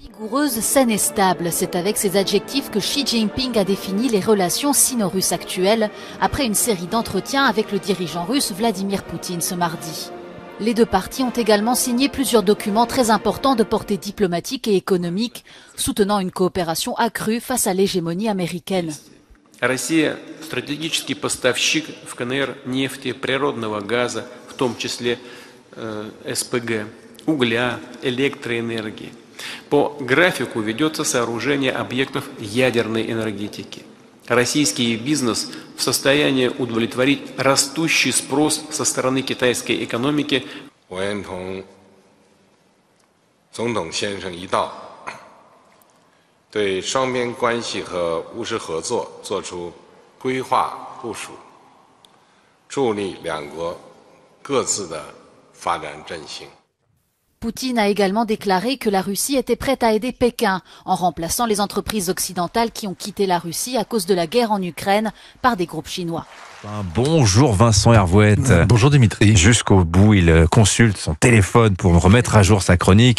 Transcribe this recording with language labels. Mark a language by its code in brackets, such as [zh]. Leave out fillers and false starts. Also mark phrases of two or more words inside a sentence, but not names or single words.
[fr] Vigoureuse, saine et stable, c'est avec ces adjectifs que Xi Jinping a défini les relations sino-russes actuelles après une série d'entretiens avec le dirigeant russe Vladimir Poutine ce mardi. Les deux parties ont également signé plusieurs documents très importants de portée diplomatique et économique, soutenant une coopération accrue face à l'hégémonie américaine. [ru] Россия – стратегический поставщик в КНР нефти, природного газа, в том числе СПГ, угля, электроэнергии. По графику ведется сооружение объектов ядерной энергетики. Российский бизнес в состоянии удовлетворить растущий спрос со стороны китайской экономики. [zh] 我愿同总统先生一道，对双边关系和务实合作作出规划部署，助力两国各自的发展振兴。 [fr] Poutine a également déclaré que la Russie était prête à aider Pékin en remplaçant les entreprises occidentales qui ont quitté la Russie à cause de la guerre en Ukraine par des groupes chinois. Bonjour Vincent Hervouette. Bonjour Dimitri. Jusqu'au bout, il consulte son téléphone pour remettre à jour sa chronique.